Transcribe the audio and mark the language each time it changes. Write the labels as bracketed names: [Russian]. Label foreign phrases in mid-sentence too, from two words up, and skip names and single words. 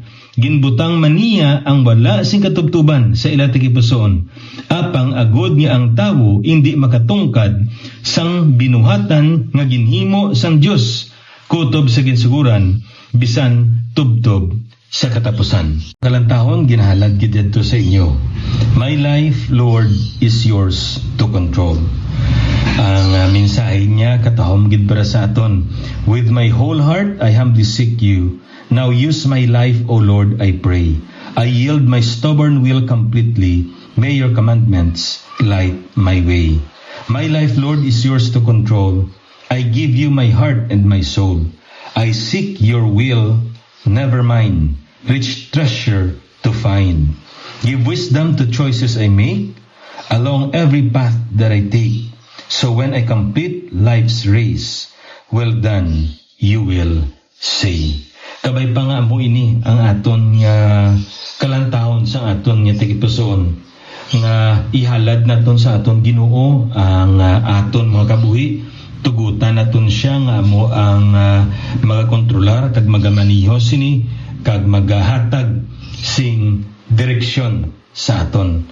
[Hiligaynon] Ginbutang man niya ang wala sing katubtuban sa ila tigipusoon. Apang agod niya ang tawo indi makatungkad sang binuhatan nga ginhimo sang Dios kutob sa ginsuguran bisan tubtob sa katapusan. Kalantahon ginahalad gid didto sa inyo. [English] My life, Lord, is yours to control. [Hiligaynon] Ang mensahe niya katahom gid para sa aton. [English] With my whole heart I humbly seek you. Now use my life, O Lord, I pray. I yield my stubborn will completely. May your commandments light my way. My life, Lord, is yours to control. I give you my heart and my soul. I seek your will, never mine. Rich treasure to find. Give wisdom to choices I make along every path that I take. So when I complete life's race, well done, you will say. [Hiligaynon] Kabay pa nga mo ini ang aton nga kalantahon sa aton nga tigipusoon nga ihalad naton sa aton Ginoo ang aton mga kabuhi. Tugutan naton siya nga mo ang magakontrolar kag magamaniho sini kag magahatag sing direksyon sa aton.